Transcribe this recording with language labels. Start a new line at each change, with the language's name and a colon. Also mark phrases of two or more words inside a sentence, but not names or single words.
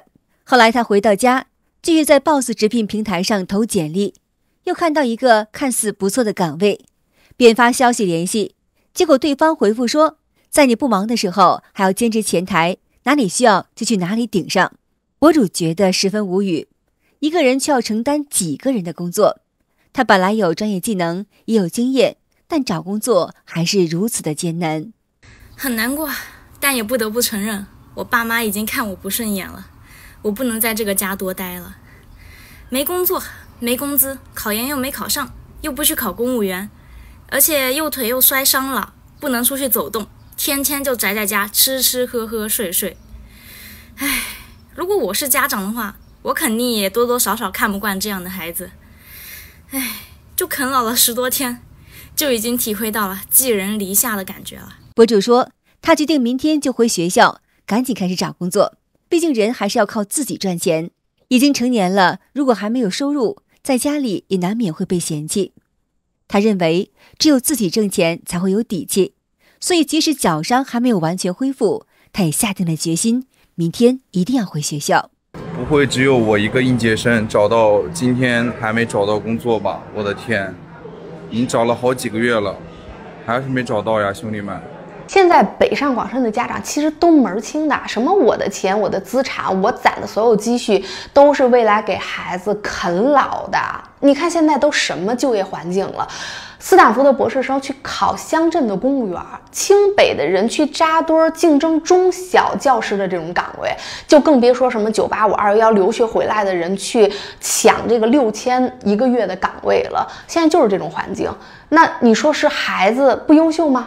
Chinese: 後來他回到家，繼續在 Boss 直聘平台上投簡歷，又看到一個看似不錯的崗位，便發消息聯繫，結果對方回復說，在你不忙的時候還要兼職前台， 哪裡需要就去哪裡頂上。博主覺得十分無語，一個人卻要承擔幾個人的工作。他本來有專業技能，也有經驗，但找工作還是如此的艱難。很難過，但也不得不承認，我爸媽已經看我不順眼了，我不能在這個家多待了。沒工作，沒工資，考研又沒考上，又不去考公務員，而且右腿又摔傷了，不能出去走動，天天就宅在家，吃吃喝喝睡睡。唉，如果我是家長的話，我肯定也多多少少看不慣這樣的孩子。唉，就啃老了10多天，就已經體會到了寄人籬下的感覺了。博主說，他決定明天就回學校，趕緊開始找工作。畢竟人還是要靠自己賺錢。已經成年了，如果還沒有收入，在家裡也難免會被嫌棄。他認為，只有自己掙錢才會有底氣。所以即使腳傷還沒有完全恢復，他也下定了決心，明天一定要回學校。不會只有我一個應屆生找到，今天還沒找到工作吧？我的天，已經找了好幾個月了，還是沒找到呀，兄弟們。現在北上廣深的家長其實都門兒清的，什麼我的錢、我的資產、我攢的所有積蓄，都是未來給孩子啃老的。你看現在都什麼就業環境了？斯坦福的博士生去考鄉鎮的公務員，清北的人去扎堆競爭中小教師的這種崗位，就更別說什麼985、211留學回來的人去搶這個6000一個月的崗位了。現在就是這種環境，那你說是孩子不優秀嗎？